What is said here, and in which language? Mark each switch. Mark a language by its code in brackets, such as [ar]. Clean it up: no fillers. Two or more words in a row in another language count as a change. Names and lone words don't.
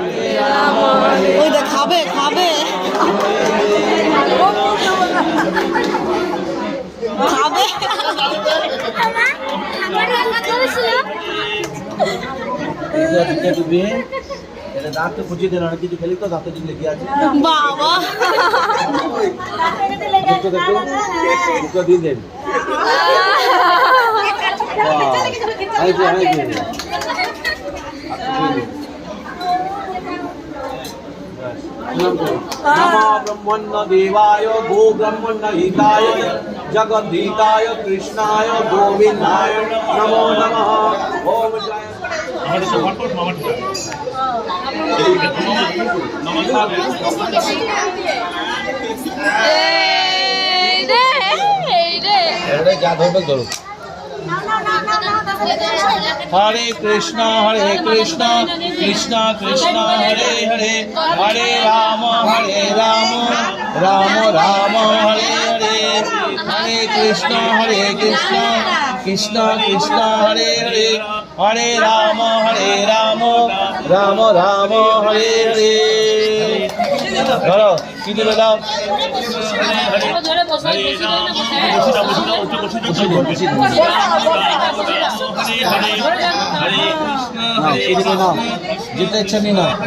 [bn] ওইটা খাবে খাবে খাবে। এটা দাঁত তো খুঁজিয়ে দেন, অনেক কিছু খেলি তো দাঁতে কিছু লেগে আছে। বাবা দুটো দেখো, দুটো দিয়ে দেন। [sa] नमो ब्रह्मण्य देवाय गो ब्रह्मण्य हिताय जगद्धिताय कृष्णाय गोविंदाय नमो नमः। ओम जय हरे कृष्णा कृष्ण कृष्ण हरे हरे, हरे राम राम राम हरे हरे, हरे कृष्ण कृष्ण कृष्ण हरे हरे, हरे राम राम राम हरे हरे। [bn] ধরো কি দিলে দাও, যেতে ইচ্ছা নেই না।